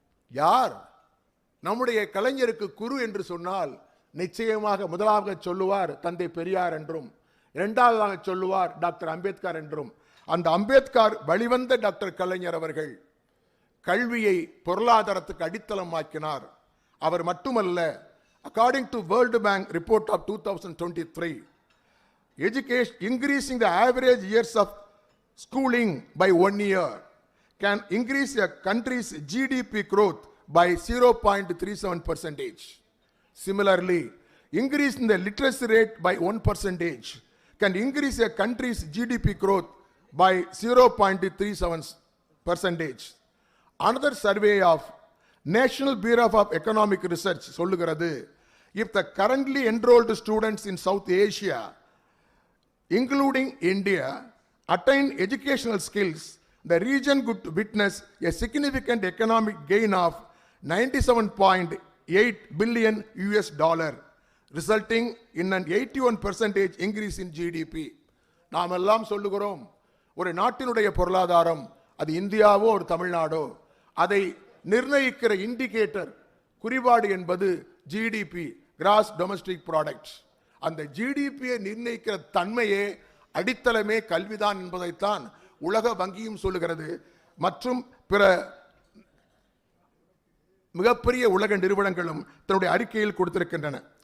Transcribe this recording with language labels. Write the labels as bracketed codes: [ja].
[ta] யார் நம்முடைய கலைஞருக்கு குரு என்று சொன்னால் நிச்சயமாக முதலாக சொல்லுவார் தந்தை பெரியார் என்றும், இரண்டாவதாக சொல்லுவார் டாக்டர் அம்பேத்கர் என்றும். அந்த அம்பேத்கர் வழிவந்த டாக்டர் கலைஞர் அவர்கள் கல்வியை பொருளாதாரத்துக்கு அடித்தளமாக்கினார். அவர் மட்டுமல்ல, [en] according to World Bank report of 2023, education increasing the average years of schooling by 1 year can increase a country's GDP growth by 0.37%. Similarly, increasing the literacy rate by 1% can increase a country's GDP growth by 0.37%. Another survey of National Bureau of Economic Research [ta] சொல்லுகிறது, [en] if the currently enrolled students in South Asia, including India, attain educational skills, the region could witness a significant economic gain of $97.8 billion, resulting in an 81% increase in GDP. [ta] நாம் எல்லாம் சொல்லுகிறோம், ஒரு நாட்டினுடைய பொருளாதாரம், அது இந்தியாவோ ஒரு தமிழ்நாடோ, அதை நிர்ணயிக்கிற இண்டிகேட்டர் குறிபாடு என்பது ஜிடிபி, கிராஸ் டொமஸ்டிக் ப்ராடக்ட். அந்த ஜிடிபியை நிர்ணயிக்கிற தன்மையே அடித்தளமே கல்விதான் என்பதைத்தான் உலக வங்கியும் சொல்லுகிறது, மற்றும் பிற மிகப்பெரிய உலக நிறுவனங்களும் தன்னுடைய அறிக்கையில் கொடுத்திருக்கின்றன.